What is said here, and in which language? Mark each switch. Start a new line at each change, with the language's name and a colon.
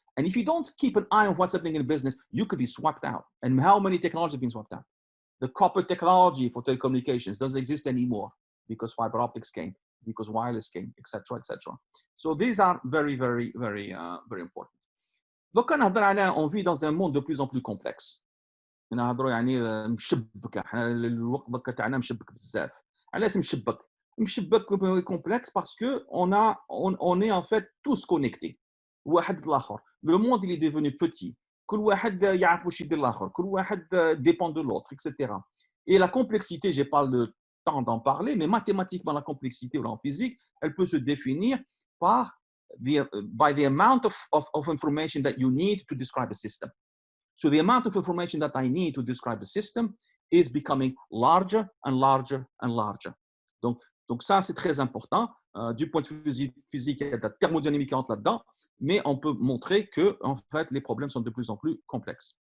English: And if you don't keep an eye on what's happening in business, you could be swapped out. And how many technologies have been swapped out? The copper technology for telecommunications doesn't exist anymore because fiber optics came, because wireless came, etc., etc. So these are very important.
French: Donc, on vit dans un monde de plus en plus complexe.
Arabic: نهضروا يعني مشبك، الوقت تاعنا مشبك بزاف. علاش مشبك
French: complexe parce que on est en fait tous connectés
Arabic: واحد للآخر.
French: Le monde il est devenu petit.
Arabic: كل واحد يعرف واش يدير الآخر. كل واحد
French: dépend de l'autre, etc. Et la complexité, j'ai pas le temps d'en parler, mais mathématiquement la complexité ou en physique, elle peut se définir
English: by the amount of information that you need to describe a system. So the amount of information that I need to describe a system is becoming larger and larger and larger.
French: Donc ça, c'est très important. Du point de vue physique, il y a de la thermodynamique qui entre là-dedans, mais on peut montrer que en fait, les problèmes sont de plus en plus complexes.